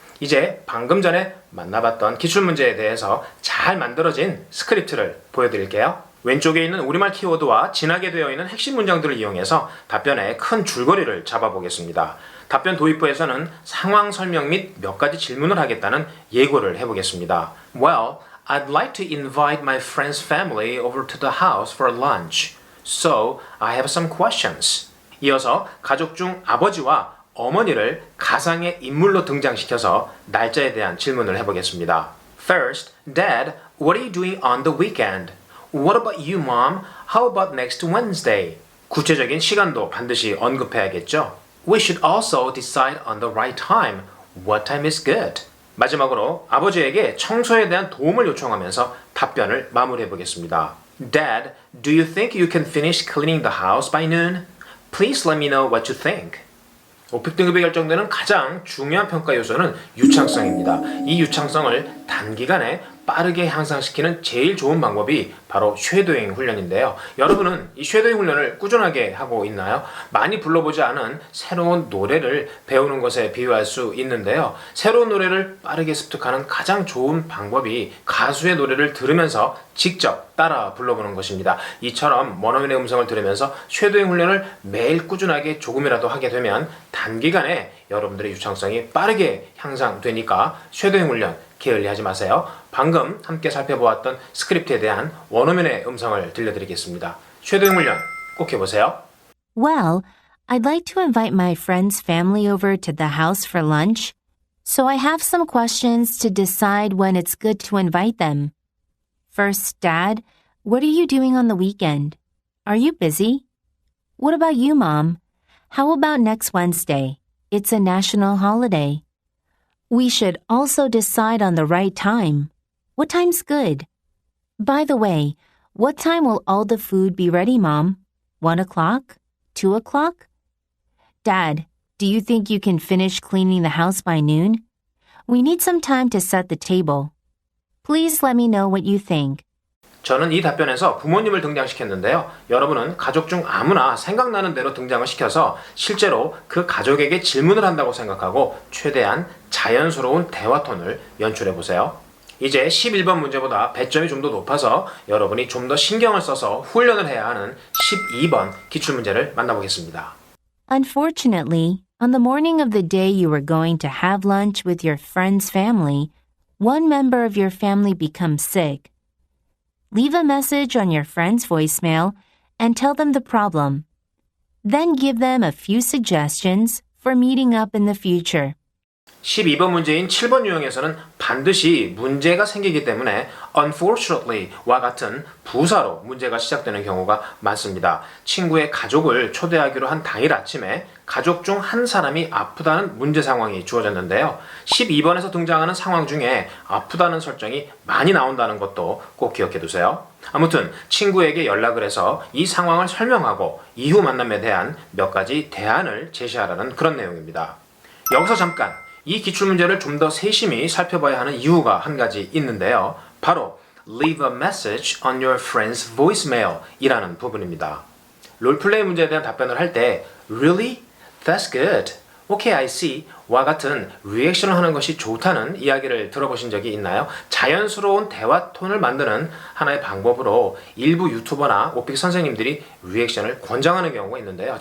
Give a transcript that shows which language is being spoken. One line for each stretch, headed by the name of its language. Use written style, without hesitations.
Korean: 이제 방금 전에 만나봤던 기출문제에 대해서 잘 만들어진 스크립트를 보여드릴게요. 왼쪽에 있는 우리말 키워드와 진하게 되어 있는 핵심 문장들을 이용해서 답변의 큰 줄거리를 잡아보겠습니다. 답변 도입부에서는 상황 설명 및 몇 가지 질문을 하겠다는 예고를 해보겠습니다.
English: Well, I'd like to invite my friend's family over to the house for lunch. So, I have some questions.
Korean: 이어서 가족 중 아버지와 어머니를 가상의 인물로 등장시켜서 날짜에 대한 질문을 해보겠습니다.
English: First, Dad, what are you doing on the weekend? What about you, Mom? How about next Wednesday?
Korean: 구체적인 시간도 반드시 언급해야겠죠.
English: We should also decide on the right time. What time is good?
Korean: 마지막으로 아버지에게 청소에 대한 도움을 요청하면서 답변을 마무리해 보겠습니다.
English: Dad, do you think you can finish cleaning the house by noon? Please let me know what you think.
Korean: 오픽 등급이 결정되는 가장 중요한 평가 요소는 유창성입니다. 이 유창성을 단기간에 빠르게 향상시키는 제일 좋은 방법이 바로 쉐도잉 훈련인데요. 여러분은 이 쉐도잉 훈련을 꾸준하게 하고 있나요? 많이 불러보지 않은 새로운 노래를 배우는 것에 비유할 수 있는데요. 새로운 노래를 빠르게 습득하는 가장 좋은 방법이 가수의 노래를 들으면서 직접 따라 불러보는 것입니다. 이처럼 원어민의 음성을 들으면서 쉐도잉 훈련을 매일 꾸준하게 조금이라도 하게 되면 단기간에 여러분들의 유창성이 빠르게 향상되니까 쉐도잉 훈련 게을리하지 마세요. 방금 함께 살펴보았던 스크립트에 대한 원어민의 음성을 들려드리겠습니다. 쉐도잉 훈련 꼭 해보세요.
English: Well, I'd like to invite my friend's family over to the house for lunch, so I have some questions to decide when it's good to invite them. First, Dad, what are you doing on the weekend? Are you busy? What about you, Mom? How about next Wednesday? It's a national holiday. We should also decide on the right time. What time's good? By the way, what time will all the food be ready, Mom? 1 o'clock? 2 o'clock? Dad, do you think you can finish cleaning the house by noon? We need some time to set the table. Please let me know what you think.
Korean: 저는 이 답변에서 부모님을 등장시켰는데요. 여러분은 가족 중 아무나 생각나는 대로 등장을 시켜서 실제로 그 가족에게 질문을 한다고 생각하고 최대한 자연스러운 대화 톤을 연출해 보세요. 이제 11번 문제보다 배점이 좀 더 높아서 여러분이 좀 더 신경을 써서 훈련을 해야 하는 12번 기출문제를 만나보겠습니다.
English: Unfortunately, on the morning of the day you were going to have lunch with your friend's family, one member of your family becomes sick. Leave a message on your friend's voicemail and tell them the problem. Then give them a few suggestions for meeting up in the future.
Korean: 12번 문제인 7번 유형에서는 반드시 문제가 생기기 때문에 unfortunately와 같은 부사로 문제가 시작되는 경우가 많습니다. 친구의 가족을 초대하기로 한 당일 아침에 가족 중 한 사람이 아프다는 문제 상황이 주어졌는데요. 12번에서 등장하는 상황 중에 아프다는 설정이 많이 나온다는 것도 꼭 기억해 두세요. 아무튼 친구에게 연락을 해서 이 상황을 설명하고 이후 만남에 대한 몇 가지 대안을 제시하라는 그런 내용입니다. 여기서 잠깐 이 기출문제를 좀 더 세심히 살펴봐야 하는 이유가 한 가지 있는데요. 바로
English: Leave a message on your friend's voicemail
Korean: 이라는 부분입니다. 롤플레이 문제에 대한 답변을 할 때
English: Really? That's good. Okay, I see.
Korean: 와 같은 리액션을 하는 것이 좋다는 이야기를 들어보신 적이 있나요? 자연스러운 대화 톤을 만드는 하나의 방법으로 일부 유튜버나 오픽 선생님들이 리액션을 권장하는 경우가 있는데요.